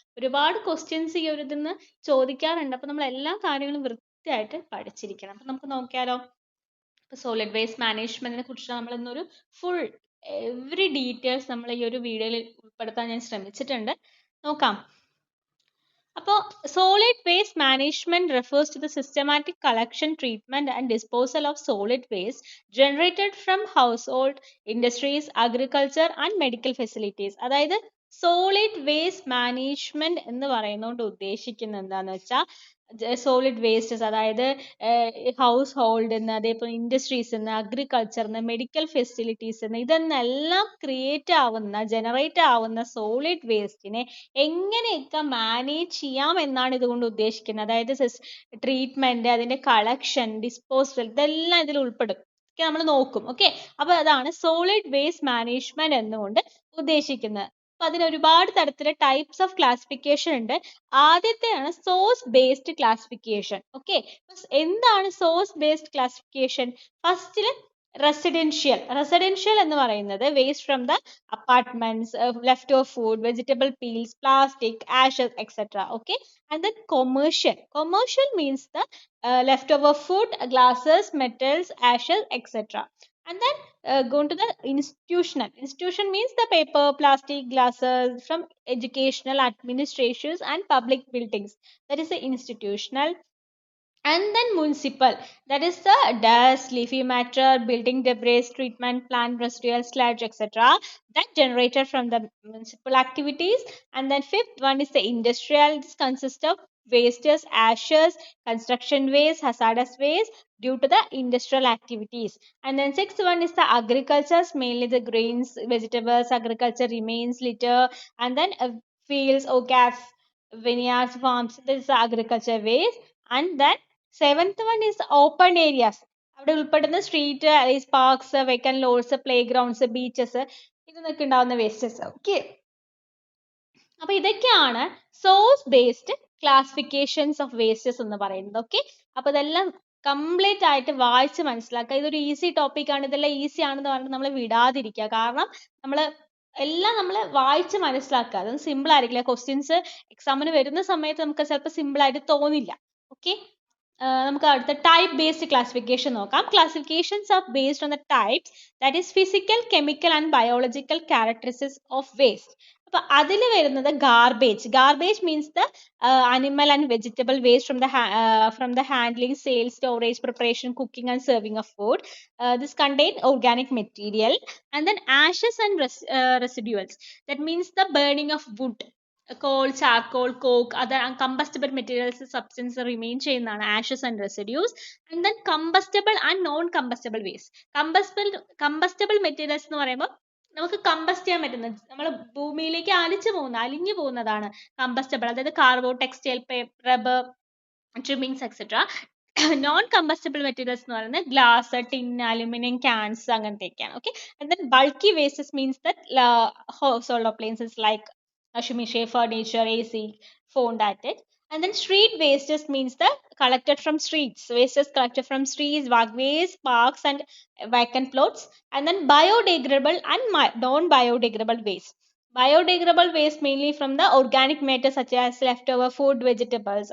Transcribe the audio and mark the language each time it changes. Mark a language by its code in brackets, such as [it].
[ml] ഒരുപാട് ക്വസ്റ്റ്യൻസ് ഈ ഒരു ഇതിൽ നിന്ന് ചോദിക്കാറുണ്ട്. അപ്പോൾ നമ്മൾ എല്ലാ കാര്യങ്ങളും വൃത്തിയായിട്ട് പഠിച്ചിരിക്കണം. അപ്പോൾ നമുക്ക് നോക്കിയാലോ. സോളിഡ് വേസ്റ്റ് മാനേജ്മെന്റിനെ കുറിച്ച് നമ്മൾ ഇന്നൊരു ഫുൾ എവറി ഡീറ്റെയിൽസ് നമ്മൾ ഈ ഒരു വീഡിയോയിൽ ഉൾപ്പെടുത്താൻ ഞാൻ ശ്രമിച്ചിട്ടുണ്ട്. നോക്കാം. [en] അപ്പോൾ solid waste management refers to the systematic collection, treatment and disposal of solid waste generated from household, industries, agriculture and medical facilities. [ml] അതായത് സോളിഡ് വേസ്റ്റ് മാനേജ്മെന്റ് എന്ന് പറയുന്നതുകൊണ്ട് ഉദ്ദേശിക്കുന്നത് എന്താണെന്ന് വെച്ചാൽ സോളിഡ് വേസ്റ്റസ്, അതായത് ഹൗസ് ഹോൾഡിൽ അതേപോലെ ഇൻഡസ്ട്രീസിൽ നിന്ന്, അഗ്രികൾച്ചറിൽ നിന്ന്, മെഡിക്കൽ ഫെസിലിറ്റീസിൽ നിന്ന്, ഇതെന്നെല്ലാം ക്രിയേറ്റ് ആവുന്ന ജനറേറ്റ് ആവുന്ന സോളിഡ് വേസ്റ്റിനെ എങ്ങനെയൊക്കെ മാനേജ് ചെയ്യാം എന്നാണ് ഇതുകൊണ്ട് ഉദ്ദേശിക്കുന്നത്. അതായത് ട്രീറ്റ്മെന്റ്, അതിന്റെ കളക്ഷൻ, ഡിസ്പോസൽ, ഇതെല്ലാം ഇതിൽ ഉൾപ്പെടും. നമ്മൾ നോക്കും. ഓക്കെ, അപ്പൊ അതാണ് സോളിഡ് വേസ്റ്റ് മാനേജ്മെന്റ് എന്നുകൊണ്ട് ഉദ്ദേശിക്കുന്നത്. അപ്പൊ അതിന് ഒരുപാട് തരത്തിലെ ടൈപ്സ് ഓഫ് ക്ലാസിഫിക്കേഷൻ ഉണ്ട്. ആദ്യത്തെയാണ് സോഴ്സ് ബേസ്ഡ് ക്ലാസിഫിക്കേഷൻ. ഓക്കെ, എന്താണ് സോഴ്സ് ബേസ്ഡ് ക്ലാസിഫിക്കേഷൻ? ഫസ്റ്റില് റെസിഡൻഷ്യൽ എന്ന് പറയുന്നത് [en] Waste from the apartments, left of food, vegetable peels, plastic, ashes, etcetera. Okay, and then commercial means the leftover food, glasses, metals, ashes, etc. And then going to the institution means the paper, plastic, glasses from educational, administrations and public buildings. That is the institutional. And then municipal, that is the dust, leafy matter, building debris, treatment plant, residual sludge, etc. that generated from the municipal activities. And then fifth one is the industrial. This consists of wastes, ashes, construction waste, hazardous waste due to the industrial activities. And then sixth one is the agriculture, mainly the grains, vegetables, agriculture remains, litter, and then fields, orchards, vineyards, farms. This is the agriculture waste. And then seventh one is open areas. [ml] അവിടെ ഉൾപ്പെടുന്ന street, parks, vacant lords, play grounds, beaches, ഇതിനൊക്കെ ഉണ്ടാവുന്ന wastes. Okay, അപ്പൊ ഇതൊക്കെയാണ് source based classifications of wastes എന്ന് പറയുന്നത്. Okay, അപ്പൊ ഇതെല്ലാം കംപ്ലീറ്റ് ആയിട്ട് വായിച്ച് മനസ്സിലാക്കുക. ഇതൊരു ഈസി ടോപ്പിക് ആണ്, ഇതെല്ലാം ഈസി ആണെന്ന് പറഞ്ഞിട്ട് നമ്മൾ വിടാതിരിക്കുക. കാരണം എല്ലാം നമ്മൾ വായിച്ച് മനസ്സിലാക്കുക. അത് സിമ്പിൾ ആയിരിക്കില്ല. ക്വസ്റ്റ്യൻസ് എക്സാമിന് വരുന്ന സമയത്ത് നമുക്ക് ചിലപ്പോൾ സിമ്പിൾ ആയിട്ട് തോന്നില്ല. ഓക്കെ, നമുക്ക് അടുത്ത ടൈപ്പ് ബേസ്ഡ് ക്ലാസിഫിക്കേഷൻ നോക്കാം. [en] Classifications are based on the types, that is physical, chemical and biological characteristics of waste. [ml] അപ്പൊ അതിൽ വരുന്നത് [en] Garbage means the animal and vegetable waste from the handling, sale, storage, preparation, cooking and serving of food. This contain organic material. And then ashes and residuals, that means the burning of wood, coal, charcoal, coke, other combustible materials, substance remain ചെയ്യുന്നതാണ് ashes and residues. And then combustible and non combustible waste. [ml] Combustible materials എന്ന് പറയുമ്പോൾ നമുക്ക് combust ചെയ്യാൻ പറ്റുന്നത്, നമ്മൾ ഭൂമിയിലേക്ക് അലിഞ്ഞു പോകുന്നതാണ് കമ്പസ്റ്റബിൾ. അതായത് carbo, textile, rubber, ട്രിമ്മിങ്സ്, etcetera. Non combustible materials എന്ന് പറയുന്നത് glass, tin, aluminium, cans, അങ്ങനത്തെയൊക്കെയാണ്. [en] Okay, and then bulky wastes means the household appliances like washing machine, furniture, AC, phone, that it. And then street wastes means the collected from streets, wastes collected from streets, walkways, parks and vacant plots. And then biodegradable and non-biodegradable waste. Biodegradable waste mainly from the organic matter such as leftover food, vegetables.